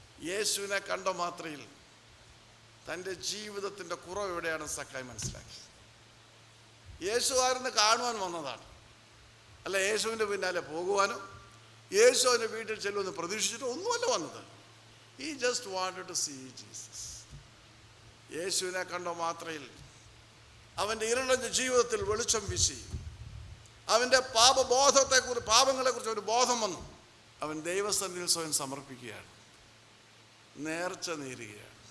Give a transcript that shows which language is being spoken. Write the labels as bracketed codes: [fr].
[ml] യേശുവിനെ കണ്ട മാത്രയിൽ തൻ്റെ ജീവിതത്തിൻ്റെ കുറവ് എവിടെയാണ് സക്കായി മനസ്സിലാക്കി. യേശു ആരെന്ന് കാണുവാൻ വന്നതാണ്, അല്ല യേശുവിൻ്റെ പിന്നാലെ പോകുവാനോ യേശു അവൻ്റെ വീട്ടിൽ ചെല്ലുമെന്ന് പ്രതീക്ഷിച്ചിട്ടോ ഒന്നുമല്ല വന്നത്. [en] He just wanted to see Jesus. [ml] യേശുവിനെ കണ്ട മാത്രയിൽ അവൻ്റെ ഇരുളഞ്ഞ ജീവിതത്തിൽ വെളിച്ചം വീശി അവൻ്റെ പാപബോധത്തെക്കുറിച്ച്, പാപങ്ങളെക്കുറിച്ച് ഒരു ബോധം വന്നു. അവൻ ദൈവസന്നിധിയിൽ സ്വയം സമർപ്പിക്കുകയാണ്, നേർച്ച നേരുകയാണ്.